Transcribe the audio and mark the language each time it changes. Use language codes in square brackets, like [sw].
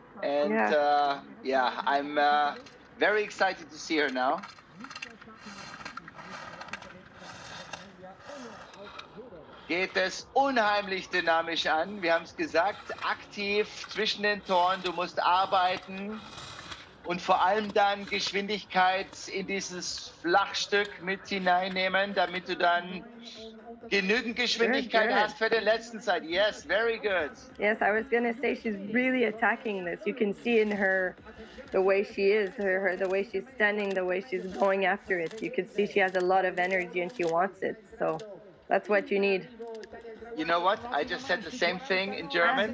[en] And I'm very excited to see her now. [de] geht es unheimlich dynamisch an. Wir haben es gesagt, aktiv zwischen den Toren. Du musst arbeiten und vor allem dann Geschwindigkeit in dieses Flachstück mit hineinnehmen, damit du dann genügend Geschwindigkeit [en] Good. [de] hast für den letzten Zeit. [en] Yes, very good. Yes, I was gonna say she's really attacking this. You can see in her the way she is, the way she's standing, the way she's going after it. You can see she has a lot of energy and she wants it. So that's what you need. You know what? I just said the same thing in German.